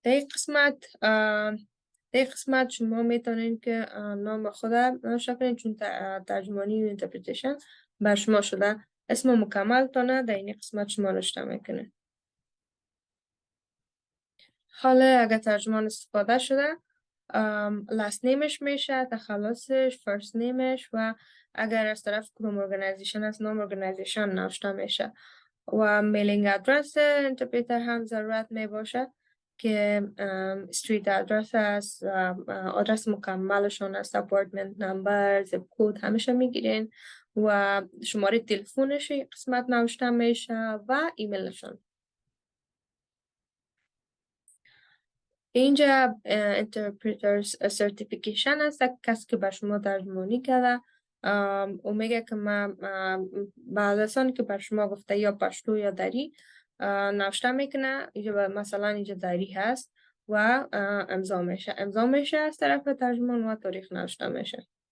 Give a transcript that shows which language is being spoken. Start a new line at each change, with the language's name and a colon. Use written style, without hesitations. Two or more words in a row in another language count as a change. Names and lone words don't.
Persian: در این قسمت شما میتونین که نام خود نوشته کنین، چون ترجمانی و اینترپریتیشن بر شما شده. اسم مکمل تانه در این قسمت شما نوشته میکنین. حالا اگر ترجمان استفاده شده
English: last name
Persian: ش میشه، تخلصش،
English: first name
Persian: ش، و اگر از طرف کدوم ارگانیزیشن از نام ارگانیزیشن نوشته میشه. و
English: mailing address interpreter
Persian: هم ضرورت می باشه که
English: street address
Persian: است، آدرس مکملشون است،
English: apartment number, zip code
Persian: همیشه میگیرین، و شماره تلفنش قسمت نوشته میشه و ایمیلشون. اینجا
English: interpreters certification
Persian: است، کسی که بر شما ترجمانی کرده و میگه که من بعد از آن که بر شما گفته یا پشتو یا دری نوشته میکنه. اینجا مثلا اینجا دری هست و امضا میشه از طرف ترجمان و تاریخ نوشته میشه.